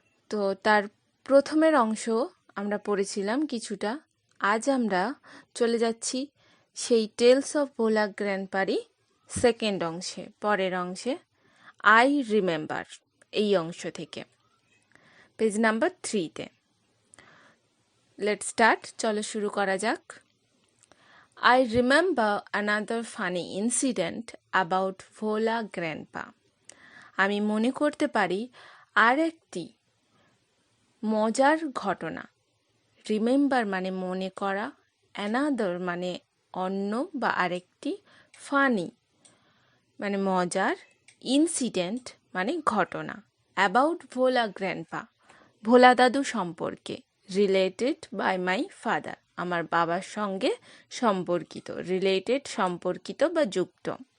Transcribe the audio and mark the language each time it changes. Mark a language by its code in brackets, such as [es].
[bn] তো তার প্রথমের অংশ আমরা পড়েছিলাম কিছুটা। আজ আমরা চলে যাচ্ছি সেই টেলস অফ ভোলা গ্র্যান্ডপারই সেকেন্ড অংশে, পরের অংশে আই রিমেম্বার এই অংশ থেকে পেজ নাম্বার 3-তে। লেটস স্টার্ট, চলো শুরু করা যাক। [en] I remember another funny incident about Bhola Grandpa. [bn] আমি মনে করতে পারি আর একটি মজার ঘটনা। রিমেম্বার মানে মনে করা, অ্যানাদার মানে অন্য বা আরেকটি, ফানি মানে মজার, ইনসিডেন্ট মানে ঘটনা, অ্যাবাউট ভোলা গ্র্যান্ডপা ভোলা দাদু সম্পর্কে, রিলেটেড বাই মাই ফাদার আমার বাবার সঙ্গে সম্পর্কিত, রিলেটেড সম্পর্কিত বা যুক্ত।